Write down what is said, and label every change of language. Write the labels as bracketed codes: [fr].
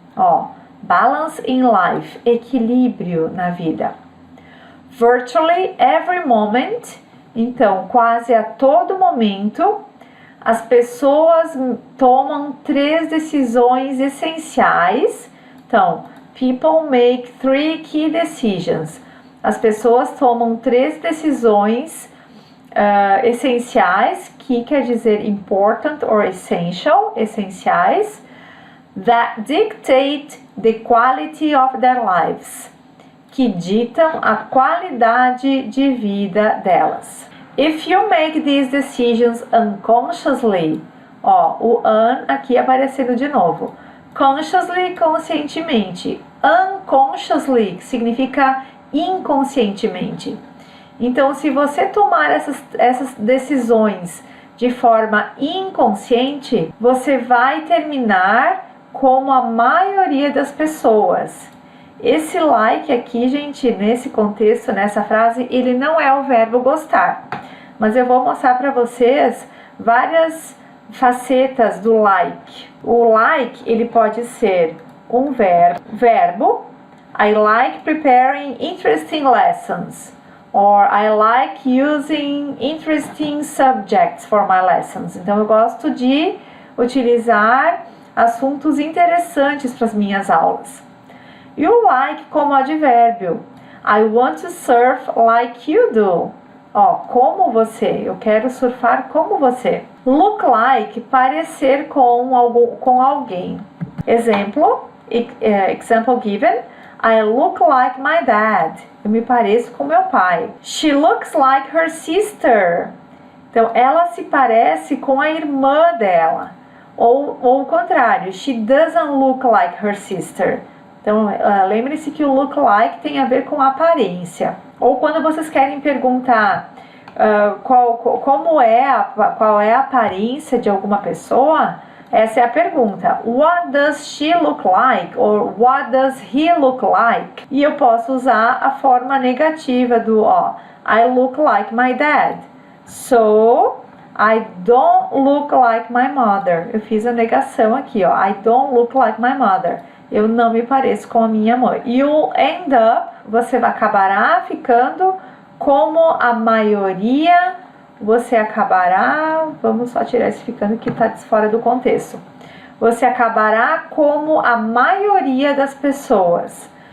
[pt] Ó, [en] balance in life, [pt] equilíbrio na vida. [en] Virtually every moment, [pt] então quase a todo momento, as pessoas tomam 3 decisões essenciais. [en] Então, people make 3 key decisions. [pt] As pessoas tomam 3 decisões essenciais, que quer dizer [en] important or essential, [pt] essenciais, [en] that dictate the quality of their lives, [pt] que ditam a qualidade de vida delas. [en] If you make these decisions unconsciously, ó, [pt] o aqui aparecendo de novo. Consciously, conscientemente. Unconsciously significa inconscientemente. Então, se você tomar essas decisões de forma inconsciente, você vai terminar como a maioria das pessoas. Esse like aqui, gente, nesse contexto, nessa frase, ele não é o verbo gostar. Mas eu vou mostrar para vocês várias facetas do like. O like, ele pode ser um verbo. [en] I like preparing interesting lessons. Or I like using interesting subjects for my lessons. [pt] Então, eu gosto de utilizar assuntos interessantes para as minhas aulas. E o like como advérbio. [en] I want to surf like you do. [pt] Ó, como você. Eu quero surfar como você. Look like, parecer com alguém. [en] Exemplo, example given. I look like my dad. [pt] Eu me pareço com meu pai. [en] She looks like her sister. [pt] Então, ela se parece com a irmã dela. Ou o contrário, [en] she doesn't look like her sister. [pt] Então, lembre-se que o look like tem a ver com aparência. Ou quando vocês querem perguntar qual é a aparência de alguma pessoa, essa é a pergunta. [en] What does she look like? Or what does he look like? [pt] E eu posso usar a forma negativa do [en] I look like my dad. So, I don't look like my mother. [pt] Eu fiz a negação aqui, [en] I don't look like my mother. [pt] Eu não me pareço com a minha mãe. [en] You'll end up, [pt] você acabará ficando como a maioria, você acabará, vamos só tirar esse ficando que está fora do contexto. Você acabará como a maioria das pessoas.